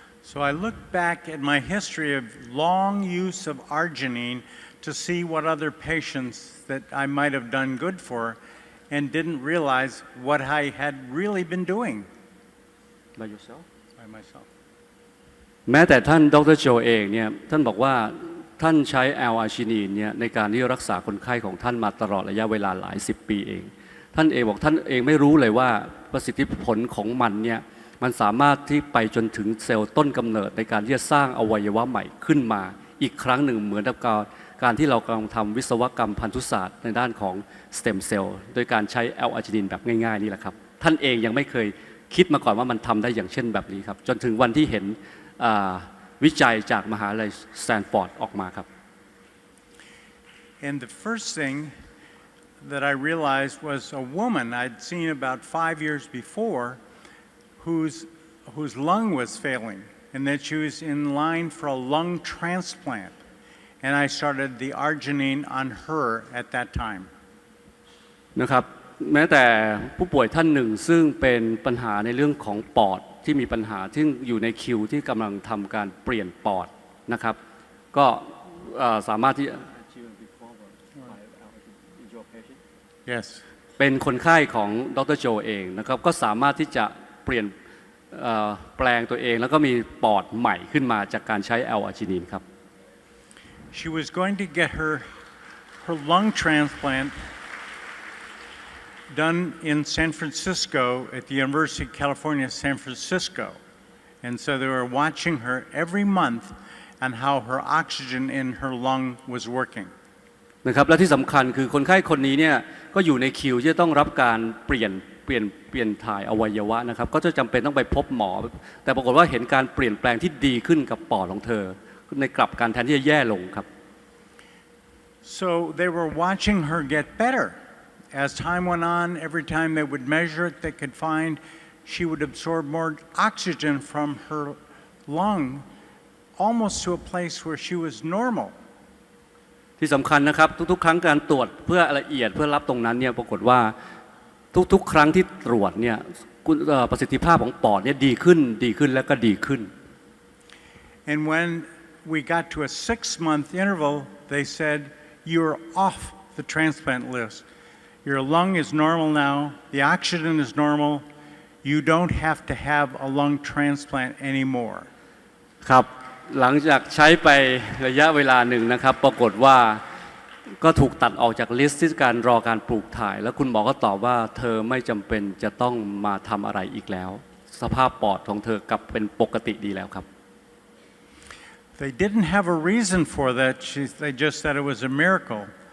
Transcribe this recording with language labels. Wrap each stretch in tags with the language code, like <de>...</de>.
<en>So I look back at my history of long use of arginine to see what other patients that I might have done good for and didn't realize what I had really been doing by yourself by myself</en> <th>แม้แต่ท่านดร.โจเองเนี่ยท่านบอกว่าท่านใช้แอลอาร์จินีนเนี่ยในการที่รักษาคนไข้ของท่านมาตลอดระยะเวลาหลาย10 ปีเองท่านเองบอกท่านเองไม่รู้เลยว่าประสิทธิผลของมันเนี่ยมันสามารถที่ไปจนถึงเซลล์ต้นกำเนิดในการที่จะสร้างอวัยวะใหม่ขึ้นมาอีกครั้งหนึ่งเหมือนกับ การที่เรากำลังทำวิศวกรรมพันธุศาสตร์ในด้านของสเต็มเซลล์โดยการใช้แอลอาร์จินีนแบบง่ายๆนี่แหละครับท่านเองยังไม่เคยคิดมาก่อนว่ามันทำได้อย่างเช่นแบบนี้ครับจนถึงวันที่เห็นวิจัยจากมหาลัยสแตนฟอร์ดออกมาครับ</th> <en>And the first thing that I realized was a woman I'd seen about 5 years before whose lung was failing and that she was in line for a lung transplant. And I started the arginine on her at that time.</en> <th>นะครับแม้แต่ผู้ป่วยท่านหนึ่งซึ่งเป็นปัญหาในเรื่องของปอดที่มีปัญหาที่อยู่ในคิวที่กำลังทำการเปลี่ยนปอดนะครับก็สามารถที่</th> <en>Yes.</en> <th>เป็นคนไข้ของดร.โจเองนะครับก็สามารถที่จะเปลี่ยนแปลงตัวเองแล้วก็มีปอดใหม่ขึ้นมาจากการใช้แอลอาร์จินีนครับ</th> <en>She was going to get her lung transplant done in San Francisco at the University of California, San Francisco. And so they were watching her every month on how her oxygen in her lung was working.</en> <th>นะครับและที่สำคัญคือคนไข้คนนี้เนี่ยก็อยู่ในคิวที่จะต้องรับการเปลี่ยนถ่ายอวัยวะนะครับก็จะจำเป็นต้องไปพบหมอแต่ปรากฏว่าเห็นการเปลี่ยนแปลงที่ดีขึ้นกับปอดของเธอในกลับการแทนที่จะแย่ลงครับ</th> <en>So they were watching her get better. As time went on, every time they would measure it, they could find she would absorb more oxygen from her lung, almost to a place where she was normal.</en> <th>ที่สำคัญนะครับทุกๆครั้งการตรวจเพื่อละเอียดเพื่อรับตรงนั้นเนี่ยปรากฏว่าทุกๆครั้งที่ตรวจเนี่ยประสิทธิภาพของปอดเนี่ยดีขึ้นและก็ดีขึ้น</th> <en>And when we got to a 6-month interval, they said, "You're off the transplant list. Your lung is normal now. The oxygen is normal. You don't have to have a lung transplant anymore."</en> <th>ครับหลังจากใช้ไประยะเวลาหนึ่งนะครับปรากฏว่าก็ถูกตัดออกจากลิสต์ที่การรอการปลูกถ่ายแล้วคุณหมอก็ตอบว่าเธอไม่จำเป็นจะต้องมาทำอะไรอีกแล้วสภาพปอดของเธอกลับเป็นปกติดีแล้วครับ</th> <en>They didn't have a reason for that. They just said it was a miracle.</en>